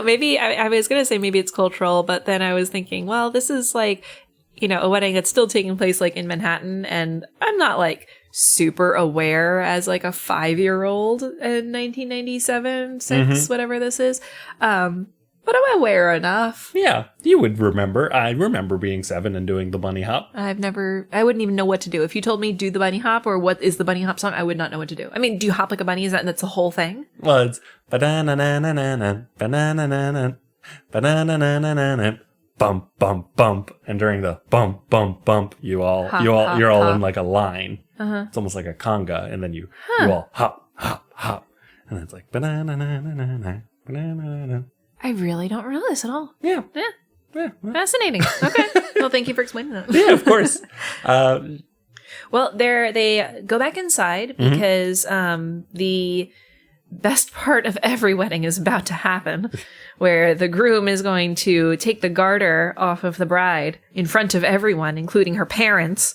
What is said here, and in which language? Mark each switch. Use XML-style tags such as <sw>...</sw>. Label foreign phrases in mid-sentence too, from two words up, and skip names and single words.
<en>Maybe, I was going to say maybe it's cultural, but then I was thinking, well, this is a wedding that's still taking place in Manhattan, and I'm not super aware as like a 5-year-old in 1997, 6, whatever this is. But I'm aware enough. Yeah, you would remember. I remember being 7 and doing the bunny hop. I wouldn't even know what to do. If you told me do the bunny hop or what is the bunny hop song, I would not know what to do. I mean, do you hop like a bunny? That's the whole thing? Well, it's ba-da-na-na-na-na, ba-na-na-na-na, ba-na-na-na-na-na, bump, bump, bump. And during the bump, bump, bump, you're all in like a line. It's almost like a conga, and then you all hop, hop, hop. And then it's like ba-na-na-na-na-na, ba-na-na-na. I really don't realize this at all. Yeah. Fascinating. Okay. Well, thank you for explaining that. Yeah, of course. Well, they go back inside because the best part of every wedding is about to happen, where the groom is going to take the garter off of the bride in front of everyone, including her parents.</en>